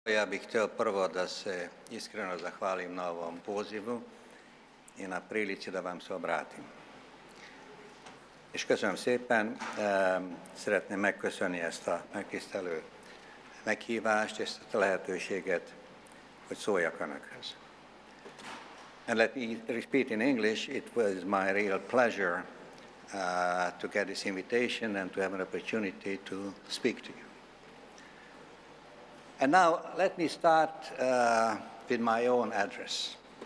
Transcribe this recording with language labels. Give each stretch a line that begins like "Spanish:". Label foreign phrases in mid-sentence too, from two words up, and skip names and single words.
Croatian: Ja bih htio prvo da se iskreno zahvalim na ovom pozivu i na prilici da vám se obratim.
Hungarian: És köszönöm szépen, szeretném megköszönni ezt a megtisztelő meghívást, ezt a lehetőséget, hogy szóljak Önökhöz.
English: And let me repeat in English, it was my real pleasure to get this invitation and to have an opportunity to speak to you. And now let me start with my own address.